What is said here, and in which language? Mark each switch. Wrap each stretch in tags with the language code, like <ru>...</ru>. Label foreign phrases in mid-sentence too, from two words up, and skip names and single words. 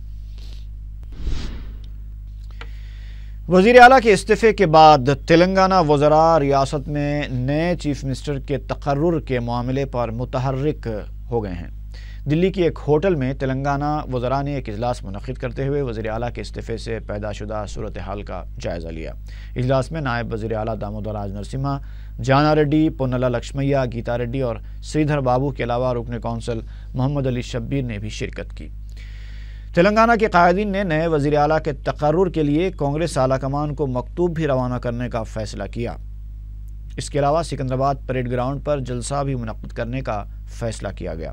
<ur>وزیر اعلیٰ کے استعفے کے بعد تلنگانہ وزراء ریاست میں نئے</ur> <en>chief minister</en> <ur>کے تقرر کے معاملے پر متحرک ہو گئے ہیں۔ دلی کی ایک ہوٹل میں تلنگانہ وزراء نے ایک اجلاس منعقد کرتے ہوئے وزیر اعلیٰ کے استعفے سے پیدا شدہ صورتحال کا جائزہ لیا۔ اجلاس میں نائب وزیر اعلیٰ دامودر راج نرسمہا، جانا ریڈی، پونلا لکشمیا، گیتا ریڈی اور سریدھر بابو کے علاوہ رکن کونسل محمد علی شبیر نے بھی شرکت کی۔ تلنگانہ کے قائدین نے نئے وزیر اعلیٰ کے تقرر کے لیے کانگریس اعلیٰ کمان کو مکتوب بھی روانہ کرنے کا فیصلہ کیا۔ اس کے علاوہ سکندرآباد</ur> <en>parade ground</en> <ur>پر جلسہ بھی منعقد کرنے کا فیصلہ کیا گیا۔</ur>